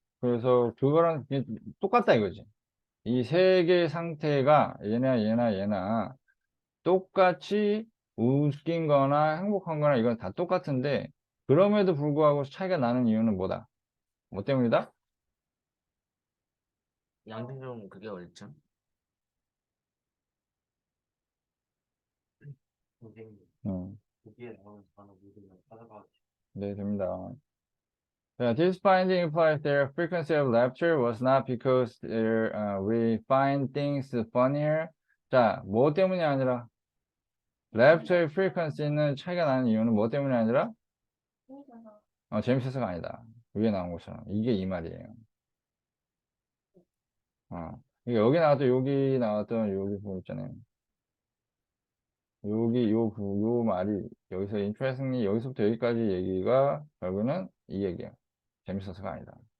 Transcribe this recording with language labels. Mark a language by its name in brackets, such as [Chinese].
[Korean] 그래서 그거랑 그냥 똑같다 이거지. 이 세 개의 상태가 얘나 똑같이 웃긴 거나 행복한 거나 이건 다 똑같은데, 그럼에도 불구하고 차이가 나는 이유는 뭐다? 뭐 때문이다? 양심종 그게 어딨죠? 선생님 음, 거기에 나오는 단어 모두를 찾아봐. 네, 됩니다. [English] Yeah, this finding implies their frequency of laughter was not because we find things funnier. [Korean] 자, 뭐 때문이 아니라 laughter의 frequency는 차이가 나는 이유는 뭐 때문이 아니라 재밌어서. 재밌어서가 아니다. 위에 나온 것처럼 이게 이 말이에요. 이게 여기 나왔던 여기 부분 있잖아요. 요 말이 여기서 interestingly 여기서부터 여기까지 얘기가 결국은 이 얘기예요. 재밌어서가 아니다.